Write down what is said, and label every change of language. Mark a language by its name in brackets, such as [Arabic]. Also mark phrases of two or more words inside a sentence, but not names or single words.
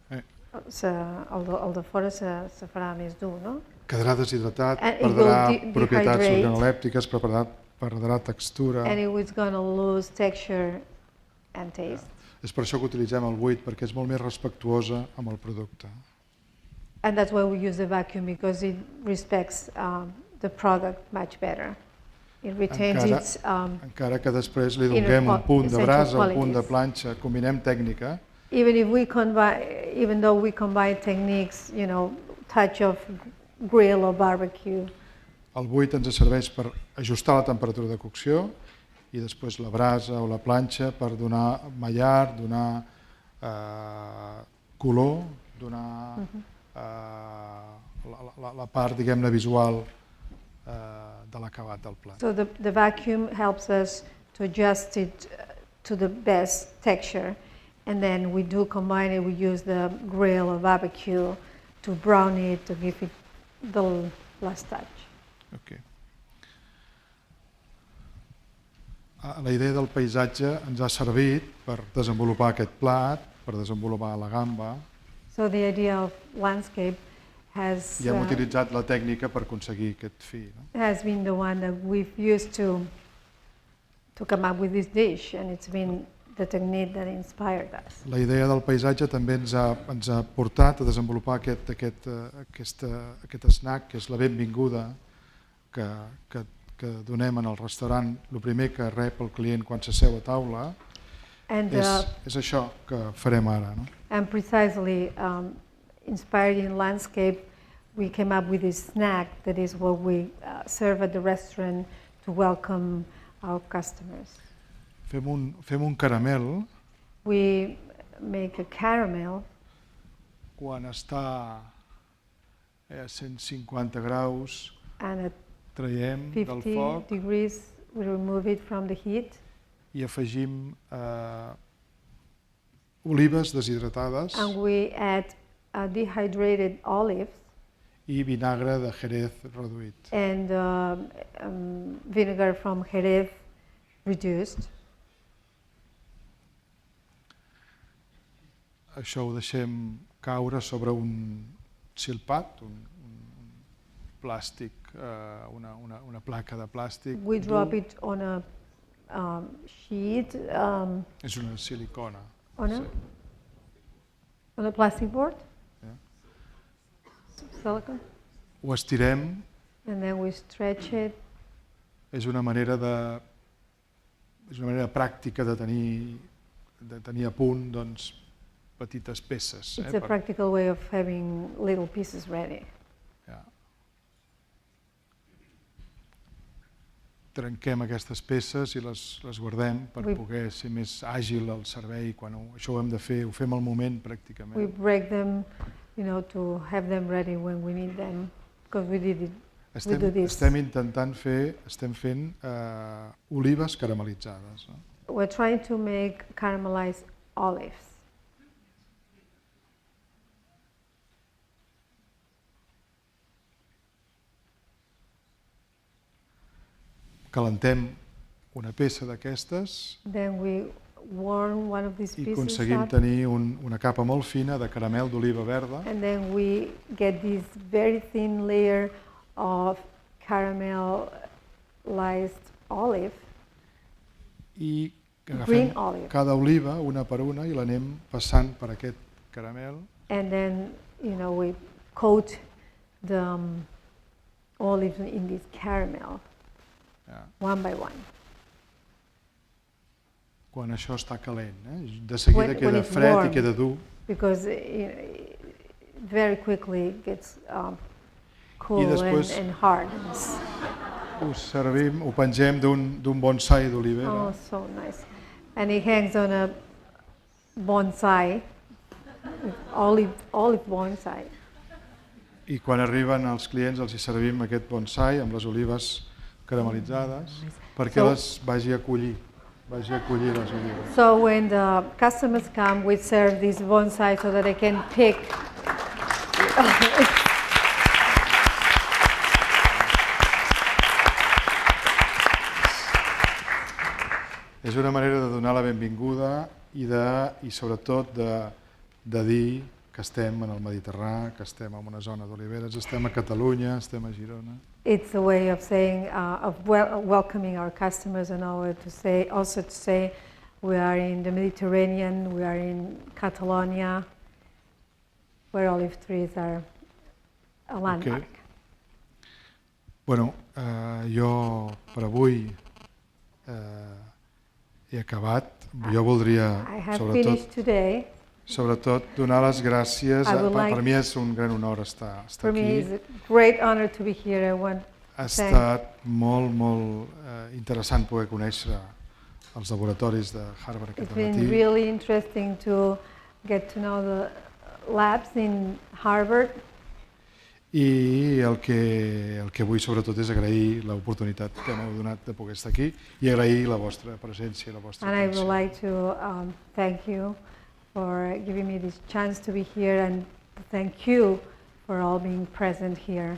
[Catalan] El de fora se farà més dur, no? Quedarà deshidratat, [English] And it [Catalan] perdrà [English] will [Catalan] propietats [English] dehydrate. [Catalan] organolèptiques, perdrà textura. [English] And it's going to lose texture and taste. [Catalan] És per això que utilitzem el buit, perquè és molt més respectuosa amb el producte. [English] And that's why we use the vacuum, because it respects the product much better. It retains its [Catalan] Encara que després li [English] inner [Catalan] donem un punt de [English] essential [Catalan] brasa, un punt de [English] qualities. [Catalan] planxa, combinem tècnica, [English] even though we combine techniques, touch of grill or barbecue. [Catalan] el buit ens serveix per ajustar la temperatura de cocció i després la brasa o la planxa per donar mallar, donar color, donar la part, diguem-ne, visual de l'acabat del plat. [English] So the vacuum helps us to adjust it to the best texture, and then we do combine it. We use the grill or barbecue to brown it, to give it the last touch. Okay. [Catalan] La idea del paisatge ens ha servit per desenvolupar aquest plat, per desenvolupar la gamba, [English] So the idea of landscape has [Catalan] i hem utilitzat la tècnica per aconseguir aquest fi. No? [English] has been the one that we've used to come up with this dish, and it's been the technique that inspired us. [Catalan] La idea del paisatge també ens ha portat a desenvolupar aquest snack, que és la benvinguda que donem en el restaurant. El primer que rep el client quan s'asseu a taula [English] And [Catalan] és això que farem ara. No? [English] And precisely inspired in landscape, we came up with this snack that is what we serve at the restaurant to welcome our customers. [Catalan] Fem un caramel [English] We make a caramel [Catalan] quan està a 150 graus, [English] and at [Catalan] traiem del [English] 50 [Catalan] foc [English] degrees we remove it from the heat [Catalan] i afegim olives deshidratades [English] and we add dehydrated olives [Catalan] i vinagre de Jerez reduït. [English] and vinegar from Jerez reduced. [Catalan] Això ho deixem caure sobre un silpat, un plàstic, una placa de plàstic. [English] We [Catalan] dur. [English] drop it on a sheet, [Catalan] És una silicona. [English] on a plastic board, Yeah. silicone, [Catalan] Ho estirem, [English] and then we stretch it. [Catalan] és una manera pràctica de tenir a punt doncs, petites peces. [English] It's a practical way of having little pieces ready. [Catalan] Ja. Trenquem aquestes peces i les guardem per poder ser més àgil al servei. Quan això ho hem de fer, ho fem al moment pràcticament. [English] We break them, to have them ready when we need them, because we do this. [Catalan] Estem fent olives caramelitzades. No? [English] We're trying to make caramelized olives. [Catalan] Calentem una peça d'aquestes [English] Then we warm one of these [Catalan] i [English] pieces [Catalan] aconseguim [English] up, [Catalan] tenir una capa molt fina de caramel d'oliva verda [English] and then we get this very thin layer of caramelized olive, [Catalan] i [English] green [Catalan] agafem [English] olive. [Catalan] cada oliva una per una i l'anem passant per aquest caramel [English] And then, we coat the olives in this caramel, one by one. [Catalan] Quan això està calent, de seguida queda fred [English] warm, [Catalan] I queda dur. [English] Because it very quickly gets cool [Catalan] després, [English] and hard. [Catalan] Ho servim, ho pengem d'un bonsai d'olivera. [English] Oh, so nice. And it hangs on a bonsai, olive bonsai. [Catalan] I quan arriben els clients els hi servim aquest bonsai amb les olives caramelitzades perquè les vagi a collir les olives. [English] So when the customers come, we serve this bonsai so that they can pick. [Catalan] És una manera de donar la benvinguda I sobretot de dir que estem en el Mediterrani, que estem en una zona d'oliveres, estem a Catalunya, estem a Girona. [English] It's a way of saying, welcoming our customers and also to say we are in the Mediterranean, we are in Catalonia, where olive trees are a landmark. Okay. [Catalan] Bueno, jo per avui he acabat. Jo voldria, sobretot, donar les gràcies. Per mi és un gran honor estar aquí. [English] For me, it's a great honor to be here. [Catalan] Ha estat molt interessant poder conèixer els laboratoris de Harvard aquest matí. [English] It's been really interesting to get to know the labs in Harvard. [Catalan] I el que vull sobretot és agrair l'oportunitat que m'heu donat de poder estar aquí I agrair la vostra presència I la vostra atenció. [English] And I would like to thank you for giving me this chance to be here and thank you for all being present here.